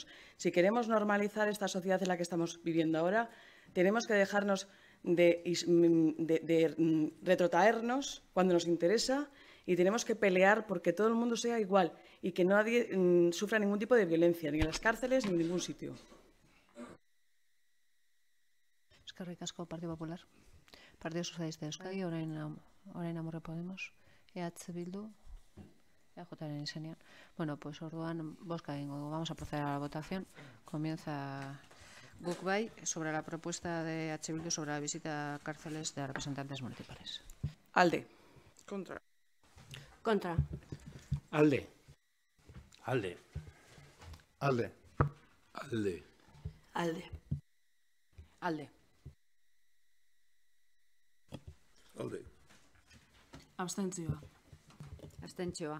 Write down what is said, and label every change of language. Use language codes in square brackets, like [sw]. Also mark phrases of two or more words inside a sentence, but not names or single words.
[es] Si queremos normalizar esta sociedad en la que estamos viviendo ahora, tenemos que dejarnos de retrotraernos cuando nos interesa y tenemos que pelear porque todo el mundo sea igual y que nadie sufra ningún tipo de violencia, ni en las cárceles ni en ningún sitio. [eu] Eskerrik asko Partido Popular. Partido Socialista de Euskadi, orain Amorre Podemos, EH Bildu, EAJaren izenean. [es] Bueno, pues [eu] orduan bozka egingo dugu. [es] Vamos a proceder a la votación. Comienza guk bai sobre la propuesta de EH Bildu sobre la visita a cárceles de representantes municipales. [eu] Alde. [es] Contra. Contra. [eu] Alde. Alde. Alde. Alde. Alde. Alde. Alde. Abstentzioa. Abstentzioa.